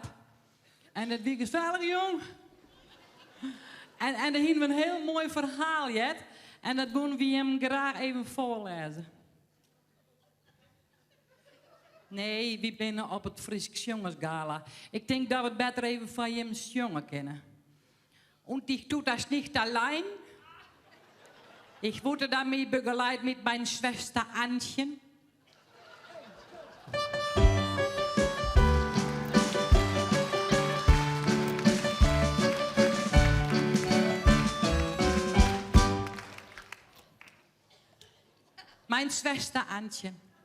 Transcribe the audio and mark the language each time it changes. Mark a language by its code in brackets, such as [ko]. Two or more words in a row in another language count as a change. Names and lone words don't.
[nl] En dat was gezellig, jong. En daar hebben we een heel mooi verhaal, Jet. En dat willen we hem graag even voorlezen. Nee, we binnen op het Fries Jongensgala. Ik denk dat we het beter even van hem jongen kennen. [de] Und ich tue das nicht allein. Ich wurde damit begleitet mit meiner Schwester Antchen. Mein Schwester Antchen.